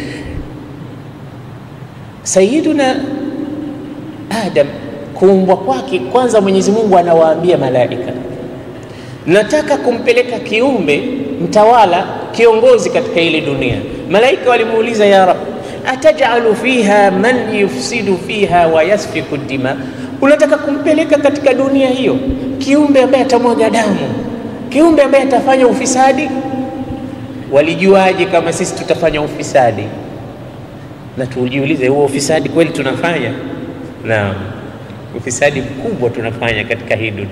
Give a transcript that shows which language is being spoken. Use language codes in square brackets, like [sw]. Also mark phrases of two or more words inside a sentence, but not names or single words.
[sw] Sayyiduna Adam kuumbwa kwake, kwanza Mwenyezi Mungu anawaambia malaika, nataka kumpeleka kiumbe mtawala, kiongozi katika ile dunia. Malaika walimuuliza, [ar] يا رب، أتجعل فيها من يفسد فيها ويسفك الدماء, [sw] unataka kumpeleka katika dunia hiyo kiumbe ambaye atamwaga damu, kiumbe ambaye atafanya ufisadi? Walijuaje kama sisi tutafanya ufisadi? Na tujiulize, huo ufisadi kweli tunafanya? Naam, ufisadi mkubwa tunafanya katika hii dunia.